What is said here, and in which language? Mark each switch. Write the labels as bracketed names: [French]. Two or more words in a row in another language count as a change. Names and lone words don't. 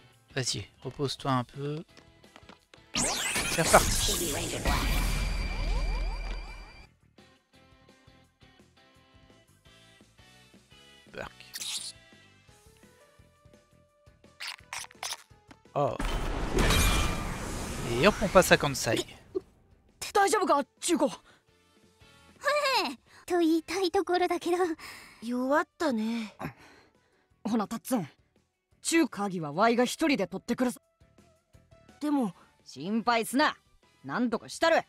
[French] Vas-y, repose-toi un peu. C'est reparti. Bark. Oh. Et hop, on passe à Kansai. [Japanese] 大丈夫か、中古。と言いたいところだけど。弱ったね。ほな、タッツン。中鍵はワイが一人で取ってくるさ。でも心配すな。なんとかしたる。